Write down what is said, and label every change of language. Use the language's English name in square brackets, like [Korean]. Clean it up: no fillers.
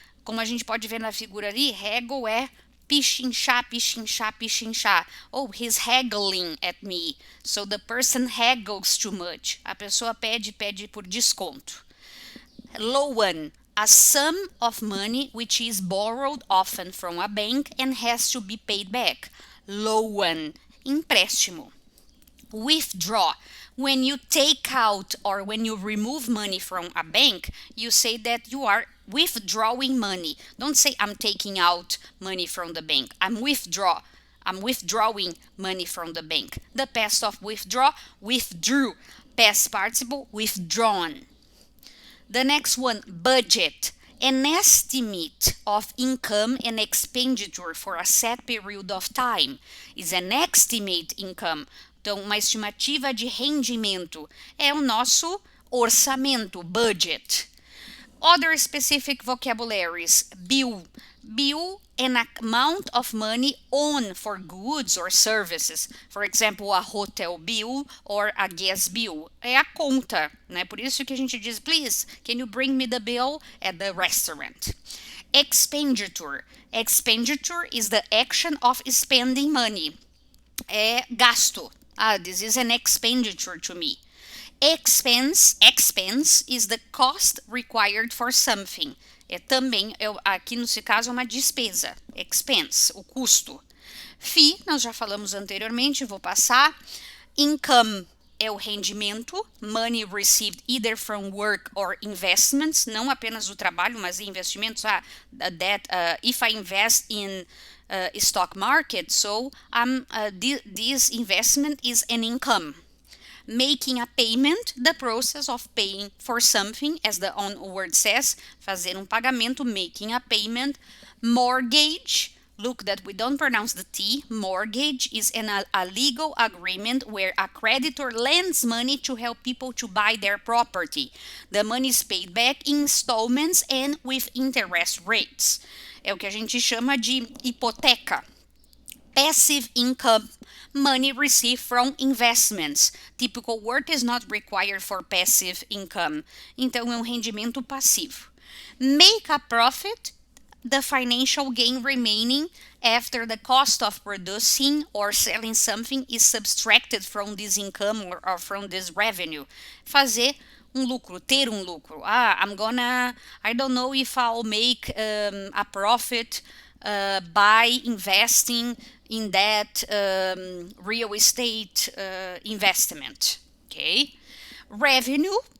[Portuguese] Como a gente pode ver na figura ali, haggle é pichinchar, pichinchar, pichinchar. [English] Oh, he's haggling at me. So the person haggles too much. [Portuguese] A pessoa pede por desconto. [English] Loan, a sum of money which is borrowed often from a bank and has to be paid back. Loan, empréstimo. Withdraw, when you take out or when you remove money from a bank, you say that you are withdrawing money. Don't say I'm taking out money from the bank. I'm withdrawing money from the bank. The past of withdraw, withdrew. Past participle, withdrawn. The next one, budget. An estimate of income and expenditure for a set period of time is an estimate income. [Portuguese] Então, uma estimativa de rendimento é o nosso orçamento, budget. [English] Other specific vocabularies, bill. Bill, an amount of money owed for goods or services. For example, a hotel bill or a gas bill. [Portuguese] É a conta, né? Por isso que a gente diz, [English] please, can you bring me the bill at the restaurant? Expenditure. Expenditure is the action of spending money. [Portuguese] É gasto. [English] This is an expenditure to me. Expense is the cost required for something. [Portuguese] Também, aqui nesse caso, é uma despesa. Expense, o custo. Fee, nós já falamos anteriormente, vou passar. Income é o rendimento. [English] Money received either from work or investments. [Portuguese] Não apenas o trabalho, mas investimentos. [English] If I invest in stock market, so this investment is an income. Making a payment, the process of paying for something, as the own word says, [Portuguese] fazer pagamento, [English] making a payment. Mortgage, look that we don't pronounce the T. Mortgage is a legal agreement where a creditor lends money to help people to buy their property. The money is paid back in installments and with interest rates. [Portuguese] É o que a gente chama de hipoteca. [English] Passive income, money received from investments. Typical work is not required for passive income. [Portuguese] Então, é rendimento passivo. [English] Make a profit, the financial gain remaining after the cost of producing or selling something is subtracted from this income or from this revenue. [Portuguese] Fazer lucro, ter lucro. [English] I don't know if I'll make a profit by investing in that real estate investment. Okay? Revenue,